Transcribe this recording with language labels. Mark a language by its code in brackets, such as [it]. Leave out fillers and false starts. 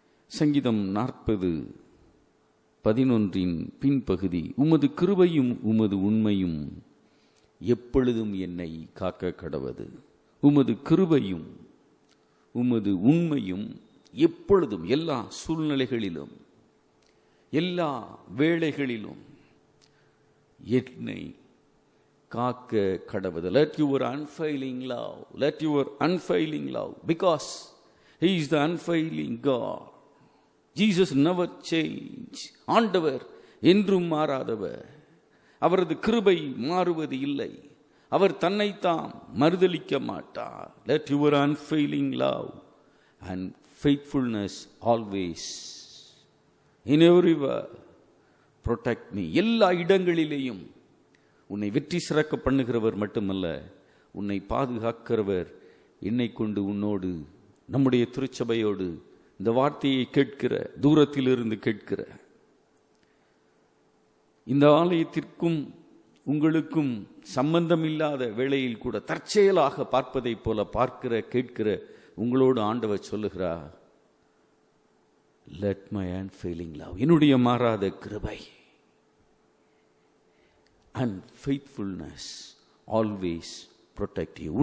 [ta] சங்கீதம் 40:11 பின்பகுதி, உமது கிருபையும் உமது உண்மையும் எப்பொழுதும் என்னை காக்க கடவது. உமது கிருபையும் உமது உண்மையும் எப்பொழுதும், எல்லா சூழ்நிலைகளிலும் எல்லா வேளைகளிலும் என்னை காக்க கடவது. [en] Let your unfailing love, let your unfailing love, because he is the unfailing God. Jesus never change. [ta] ஆண்டவர் என்றும் மாறாதவர். அவரது கிருபை மாறுவது இல்லை. அவர் தன்னைத்தாம் மறுதலிக்க மாட்டார். [en] Let your unfailing love and faithfulness always in everywhere protect me. [ta] எல்லா இடங்களிலேயும் உன்னை வெற்றி சிறக்க பண்ணுகிறவர் மட்டுமல்ல, உன்னை பாதுகாக்கிறவர். என்னை கொண்டு உன்னோடு, நம்முடைய திருச்சபையோடு இந்த வார்த்தையை கேட்கிற, தூரத்திலிருந்து கேட்கிற, இந்த ஆலயத்திற்கும் உங்களுக்கும் சம்பந்தம் இல்லாத வேளையில் கூட தற்செயலாக பார்ப்பதை போல பார்க்கிற கேட்கிற உங்களோடு ஆண்டவர் சொல்லுகிறார், [en] let my unfailing love, [ta] என்னுடைய மாறாத கிருபை [en] and faithfulness always protect you.